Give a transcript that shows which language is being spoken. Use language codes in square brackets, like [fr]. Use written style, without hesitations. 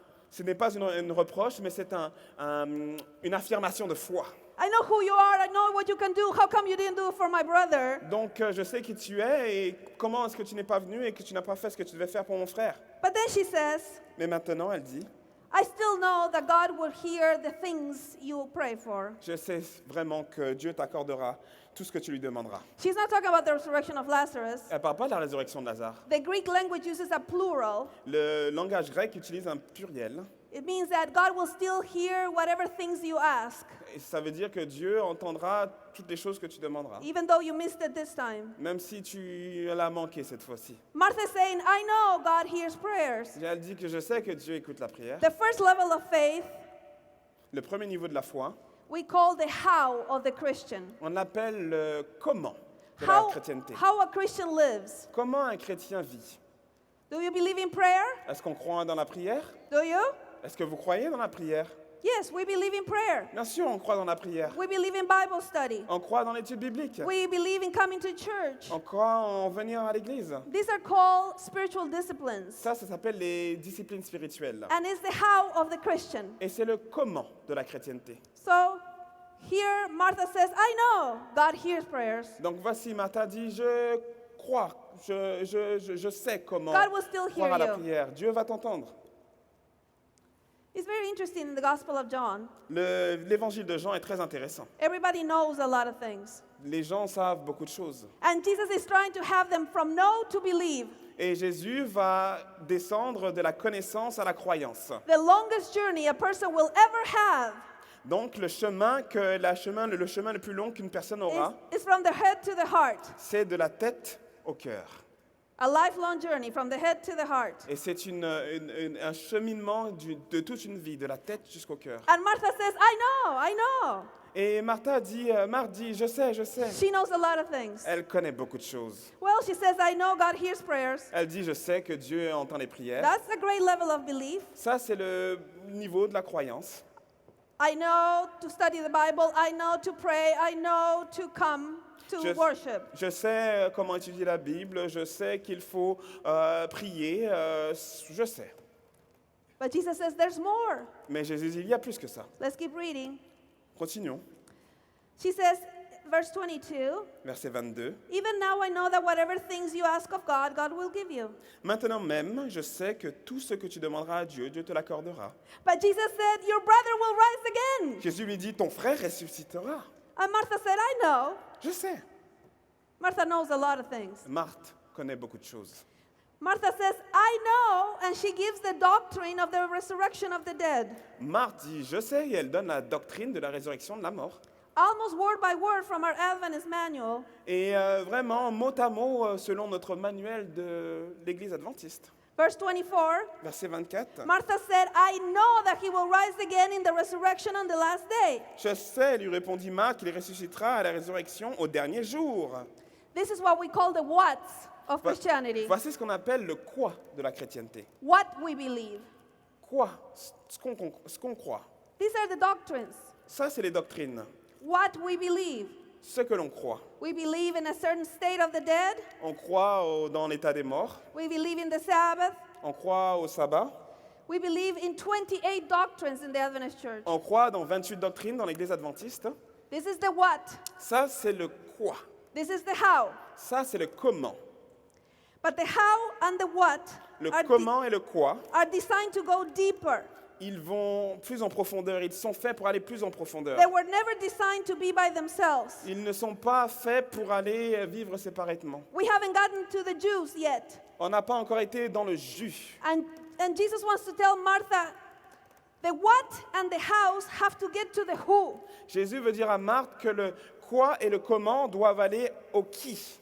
[fr] Ce n'est pas une reproche, mais c'est une affirmation de foi. [en] I know who you are. I know what you can do. How come you didn't do it for my brother? [fr] Donc, je sais qui tu es et comment est-ce que tu n'es pas venu et que tu n'as pas fait ce que tu devais faire pour mon frère. [en] But then she says, [fr] Mais maintenant, elle dit, [en] I still know that God will hear the things you pray for. [fr] je sais vraiment que Dieu t'accordera tout ce que tu lui demanderas. [en] She's not talking about the resurrection of Lazarus. [fr] Elle ne parle pas de la résurrection de Lazare. [en] The Greek language uses a plural. [fr] Le langage grec utilise un pluriel. [en] It means that God will still hear whatever things you ask, [fr] Et ça veut dire que Dieu entendra toutes les choses que tu demanderas, [en] even though you missed it this time. [fr] même si tu l'as manqué cette fois-ci. [en] Martha's saying, I know God hears prayers. [fr] Et elle dit que je sais que Dieu écoute la prière. [en] The first level of faith [fr] Le premier niveau de la foi, [en] we call the how of the Christian. [fr] on l'appelle le comment de la chrétienté. [en] How a Christian lives. [fr] Comment un chrétien vit? [en] Do you believe in prayer? [fr] Est-ce qu'on croit dans la prière? [en] Do you? [fr] Est-ce que vous croyez dans la prière? [en] Yes, we believe in prayer. [fr] Bien sûr, on croit dans la prière. [en] We believe in Bible study. [fr] On croit dans l'étude biblique. [en] We believe in coming to church. [fr] On croit en venir à l'église. [en] These are called spiritual disciplines. [fr] Ça s'appelle les disciplines spirituelles. [en] And it's the how of the Christian. [fr] Et c'est le comment de la chrétienté. [en] So here Martha says, I know God hears prayers. [fr] Donc voici, Martha dit, je crois, je sais comment [en] God will still [fr] croire à la [en] hear you. [fr] prière. Dieu va t'entendre. [en] It's very interesting in the Gospel of John. [fr] L'évangile de Jean est très intéressant. [en] Everybody knows a lot of things. [fr] Les gens savent beaucoup de choses. [en] And Jesus is trying to have them from know to believe. [fr] Et Jésus va descendre de la connaissance à la croyance. [en] The longest journey a person will ever have [fr] Donc le chemin le plus long qu'une personne aura, [en] is from the head to the heart. [fr] c'est de la tête au cœur. [en] A lifelong journey from the head to the heart. [fr] Et c'est un cheminement de toute une vie, de la tête jusqu'au cœur. [en] And Martha says, I know. [fr] Et Marthe dit, je sais. [en] She knows a lot of things. [fr] Elle connaît beaucoup de choses. [en] Well, she says, I know God hears prayers. [fr] Elle dit, je sais que Dieu entend les prières. [en] That's a great level of belief. [fr] Ça, c'est le niveau de la croyance. [en] I know to study the Bible. I know to pray. I know to come to worship. [fr] Je sais comment étudier la Bible. Je sais qu'il faut prier. Je sais. [en] But Jesus says there's more. [fr] Mais Jésus dit, il y a plus que ça. [en] Let's keep reading. [fr] Continuons. [en] She says, verse 22, [fr] Verset 22. [en] even now I know that whatever things you ask of God, God will give you. [fr] Maintenant même, je sais que tout ce que tu demanderas à Dieu, Dieu te l'accordera. [en] But Jesus said, your brother will rise again. [fr] Jésus lui dit, ton frère ressuscitera. [en] And Martha said, I know. [fr] Je sais. [en] Martha knows a lot of things. [fr] Marthe connaît beaucoup de choses. [en] Martha says, I know, and she gives the doctrine of the resurrection of the dead. [fr] Marthe dit, je sais, et elle donne la doctrine de la résurrection de la mort. [en] Almost word by word from our Adventist manual. [fr] Et vraiment, mot à mot, selon notre manuel de l'Église adventiste. [en] Verse 24, [fr] Verset 24. [en] Martha said, I know that he will rise again in the resurrection on the last day. [fr] Je sais, lui répondit Marthe, qu'il ressuscitera à la résurrection au dernier jour. [en] This is what we call the what of Christianity. [fr] Voici ce qu'on appelle le quoi de la chrétienté. [en] What we believe. [fr] Quoi? Ce qu'on croit. [en] These are the doctrines. [fr] Ça, c'est les doctrines. [en] What we believe. [fr] Ce que l'on croit. [en] We believe in a certain state of the dead. [fr] On croit dans l'état des morts. [en] We believe in the Sabbath. [fr] On croit au sabbat. [en] We believe in 28 doctrines in the Adventist Church. [fr] On croit dans 28 doctrines dans l'Église adventiste. [en] This is the what. [fr] Ça, c'est le quoi. [en] This is the how. [fr] Ça, c'est le comment. [en] But the how and the what [fr] Le [en] are, [fr] comment et le quoi, [en] are designed to go deeper. [fr] ils vont plus en profondeur. Ils sont faits pour aller plus en profondeur. [en] They were never designed to be by themselves. [fr] Ils ne sont pas faits pour aller vivre séparément. [en] We haven't gotten to the juice yet. [fr] On n'a pas encore été dans le jus. [en] And Jesus wants to tell Martha, the what and the hows have to get to the who. [fr] Jésus veut dire à Marthe que le quoi et le comment doivent aller au qui.